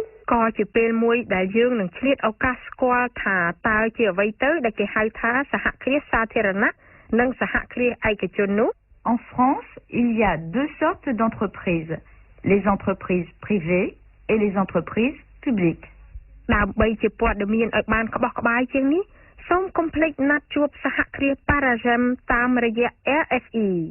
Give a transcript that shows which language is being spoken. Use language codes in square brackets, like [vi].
[km] ក៏ជាពេលមួយដែលយើងនឹងឆ្លៀតឱកាសស្គាល់ថាតើជាអ្វីទៅដែលគេហៅថាសហគ្រាសសាធារណៈនិងសហគ្រាសឯកជននោះ [fr] En France, il y a deux sortes d'entreprises, les entreprises privées et les entreprises publiques. [km] ដើម្បីជាព័ត៌មានឲ្យបានក្បោះក្បាយជាងនេះសូមកុំភ្លេចណាត់ជួបសហគ្រាស Paragem តាមរយៈ RFE